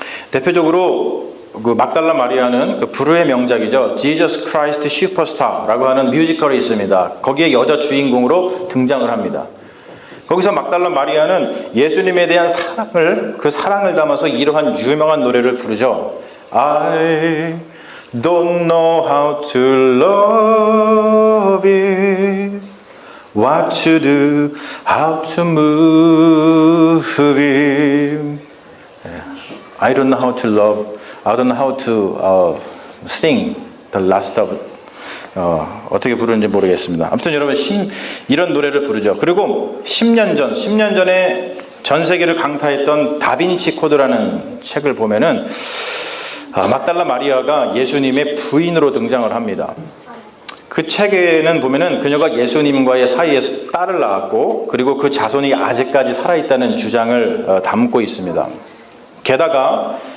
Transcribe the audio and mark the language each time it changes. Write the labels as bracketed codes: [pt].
[ko] 대표적으로 그 막달라 마리아는 그 불후의 명작이죠. Jesus Christ Superstar라고 하는 뮤지컬이 있습니다. 거기에 여자 주인공으로 등장을 합니다. 거기서 막달라 마리아는 예수님에 대한 그 사랑을 담아서 이러한 유명한 노래를 부르죠. [en] I don't know how to love you, what to do, how to move you. I don't know how to love, I don't know how to sing the last of [ko] 어떻게 부르는지 모르겠습니다. 아무튼 여러분 이런 노래를 부르죠. 그리고 10년 전에 전 세계를 강타했던 다빈치 코드라는 책을 보면은 막달라 마리아가 예수님의 부인으로 등장을 합니다. 그 책에는 보면은 그녀가 예수님과의 사이에서 딸을 낳았고 그리고 그 자손이 아직까지 살아있다는 주장을 담고 있습니다. 게다가